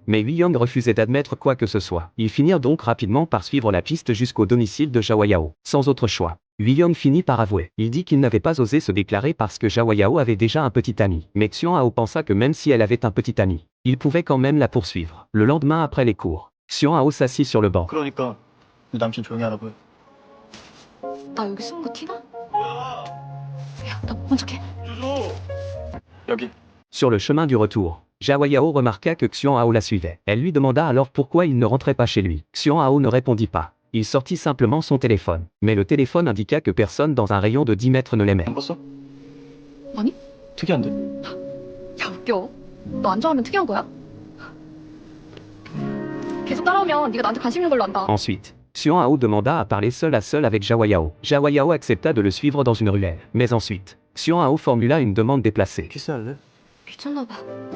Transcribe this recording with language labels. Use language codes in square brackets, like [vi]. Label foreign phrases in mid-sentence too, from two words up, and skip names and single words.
[fr] Mais Yong refusait d'admettre quoi que ce soit. Ils finirent donc rapidement par suivre la piste jusqu'au domicile de Zhao Yao. Sans autre choix, Yong finit par avouer. Il dit qu'il n'avait pas osé se déclarer parce que Zhao Yao avait déjà un petit ami. Mais Xianhao pensa que même si elle avait un petit ami, il pouvait quand même la poursuivre. Le lendemain après les cours, Xianhao s'assit sur le banc. [ko] 그러니까 네 남친 조용히 하라고요. 나 여기 숨은 거 티나? 야, 나 먼저 해. 여기. [fr] Sur le chemin du retour, Zhao Yao remarqua que Xianhao la suivait. Elle lui demanda alors pourquoi il ne rentrait pas chez lui. Xianhao ne répondit pas. Il sortit simplement son téléphone. Mais le téléphone indiqua que personne dans un rayon de 10 mètres ne l'aimait. [ko] 안 봤어? 아니? 특이한데? 야, 웃겨. 너 안 좋아하면 특이한 거야? 계속 따라오면 네가 나한테 관심 있는 걸로 안다. [fr] Ensuite, Xianhao demanda à seul avec Zhao Yao. Zhao Yao accepta de le suivre dans une ruelle. Mais ensuite, Xianhao formula une demande déplacée. [ko] 키스할래? 미쳤나 봐.